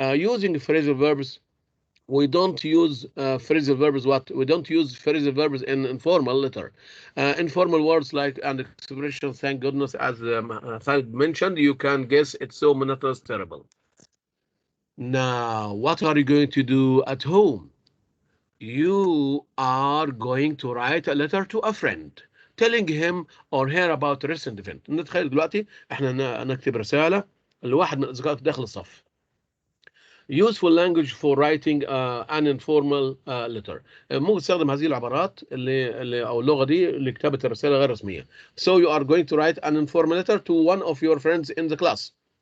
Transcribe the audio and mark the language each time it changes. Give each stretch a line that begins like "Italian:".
English: using phrasal verbs we don't use phrasal verbs we don't use phrasal verbs in informal letter informal words like and expressions thank goodness as Khalid mentioned you can guess it's so monotonous terrible. Now what are you going to do at home? You are going to write a letter to a friend telling him or her about a recent event.
Arabic: نتخيل دلوقتي احنا نكتب رسالة لواحد من أصدقائك داخل الصف.
English: Useful language for writing an informal letter.
Arabic: ممكن تستخدم هذه العبارات اللي أو اللغة دي لكتابة الرسالة غير رسمية.
English: So you are going to write an informal letter to one of your friends in the class.